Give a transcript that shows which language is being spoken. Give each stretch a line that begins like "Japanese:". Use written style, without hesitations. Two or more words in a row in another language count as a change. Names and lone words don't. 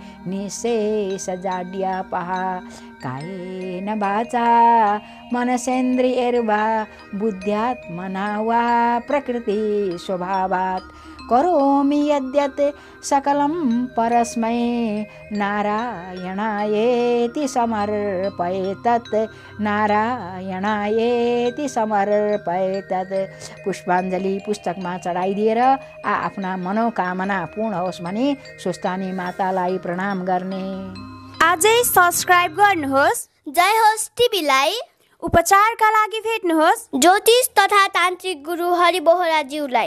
Sanskrit: निःशेषजाड्यापहा कायेन वाचा मनसेन्द्रियैर्वा बुद्ध्यात्मना वा प्रकृति स्वभावात् करोमि यद्यत् सकलं परस्मै नारायणायेति समर्पयेतत् नारायणायेति समर्पयेतत्।
Nepali: पुष्पाञ्जलि पुस्तकमा चढाइदिएर आफ्ना मनोकामना पूर्ण होस् भनी स्वस्तानी मातालाई प्रणाम गर्ने। आजै सब्स्क्राइब गर्नुहोस् जय होस् टिभीलाई। उपचारका लागि भेट्नुहोस् ज्योतिष तथा तान्त्रिक गुरु हरि बोहराज्यूलाई।